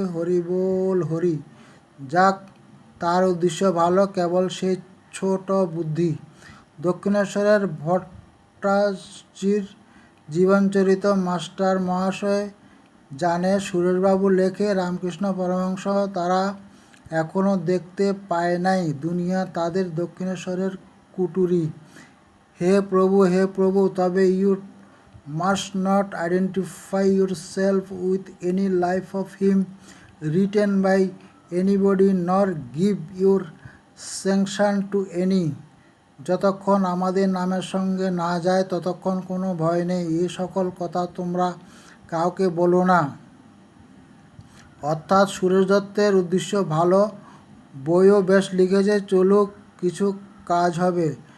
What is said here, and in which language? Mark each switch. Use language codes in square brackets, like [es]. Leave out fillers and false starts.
[bn] হরি বল হরি। যাক, তার উদ্দেশ্য ভালো, কেবল সেই ছোট বুদ্ধি। দক্ষিণেশ্বরের ভট্টাচার্যের জীবনচরিত মাস্টার মহাশয় জানে সুরেশবাবু লেখে, রামকৃষ্ণ পরমহংস তারা এখনও দেখতে পায় নাই। দুনিয়া তাদের দক্ষিণেশ্বরের কুটুরি। হে প্রভু, হে প্রভু, তবে [en] You must not identify yourself with any life of him written by anybody, nor give your sanction to any. [bn] যতক্ষণ আমাদের নামের সঙ্গে না যায় ততক্ষণ কোনো ভয় নেই। এই সকল কথা তোমরা কাউকে বলো না। অর্থাৎ সুরেশ দত্তের উদ্দেশ্য ভালো, বইও বেশ লিখেছে, চলুক, কিছু কাজ হবে।